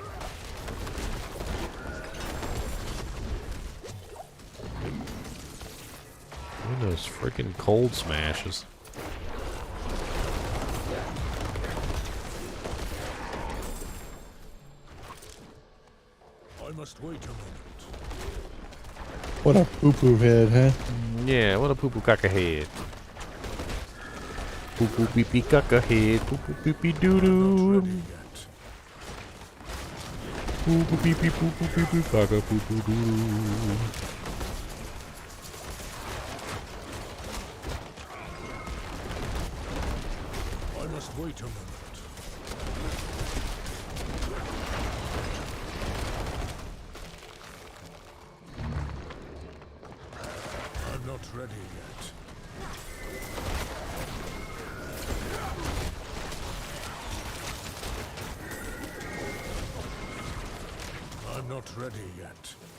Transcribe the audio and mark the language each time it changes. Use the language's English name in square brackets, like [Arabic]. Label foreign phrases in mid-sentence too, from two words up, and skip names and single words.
[English] Look at those freaking cold smashes. I must wait a moment. What a poo-poo head, huh? Yeah, what a poo-poo caca head. Poo-poo pee-pee caca head. Poo-poo pee-pee doo-doo. Poo-poo pee-pee poo-poo pee-pee caca poo-poo doo-doo. I must wait a moment. I'm not ready yet. I'm not ready yet.